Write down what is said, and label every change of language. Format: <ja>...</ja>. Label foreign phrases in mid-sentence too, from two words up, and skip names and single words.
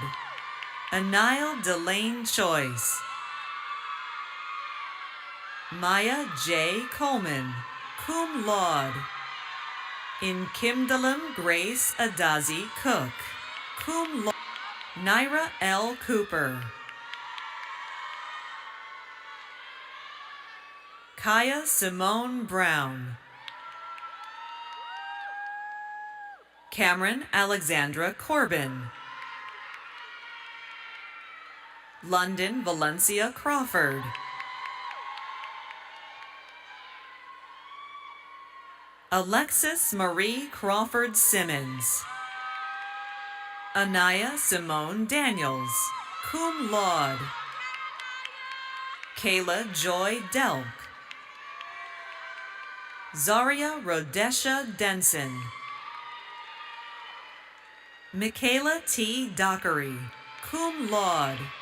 <en>Anile Delane Choice. Maya J. Coleman,</en> <la>cum laude.</la> <en>Inkimdalam Grace Adazi Cook,</en> <la>cum laude.</la> <en>Naira L. Cooper. Kaya Simone Brown. Cameron Alexandra Corbin. London Valencia Crawford. Alexis Marie Crawford Simmons. Anaya Simone Daniels,</en> <la>cum laude.</la> <en>Kayla Joy Delk. Zaria Rodesha Denson. Michaela T. Dockery,</en> <la>cum laude.</la>